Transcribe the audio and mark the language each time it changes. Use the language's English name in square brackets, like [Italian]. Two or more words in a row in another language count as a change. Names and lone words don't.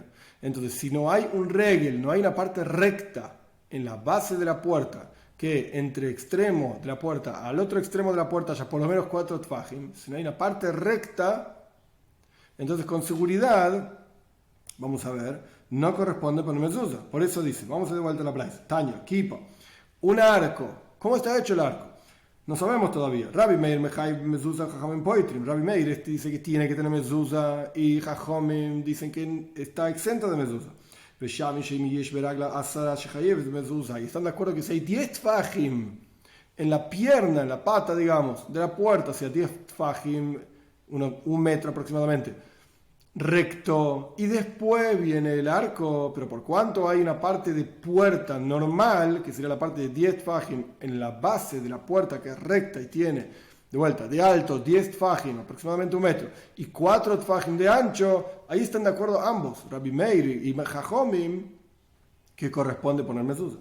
[Spanish] Entonces, si no hay un regel, no hay una parte recta en la base de la puerta, que entre extremo de la puerta al otro extremo de la puerta haya por lo menos 4 tfajim, si no hay una parte recta, entonces con seguridad, vamos a ver, no corresponde poner mezuzá. Por eso dice, vamos a de vuelta a la plaza, Taña, Kipa, un arco, ¿cómo está hecho el arco? No sabemos todavía. [Hebrew] רבי מאיר מחייב מזוזה חכמים פוטרים. [Spanish] Rabbi Meir dice que tiene que tener mezuzá y jajamim dicen que está exento de mezuzá. Y están de acuerdo que si hay 10 tfajim en la pierna, en la pata, digamos, de la puerta, o sea, 10 tfajim, un metro aproximadamente, recto, y después viene el arco, pero por cuanto hay una parte de puerta normal, que sería la parte de 10 tfajim en la base de la puerta, que es recta y tiene, de vuelta, de alto 10 tfajim, aproximadamente un metro, y 4 tfajim de ancho, ahí están de acuerdo ambos, Rabbi Meir y Jajomim, que corresponde poner mezuzá.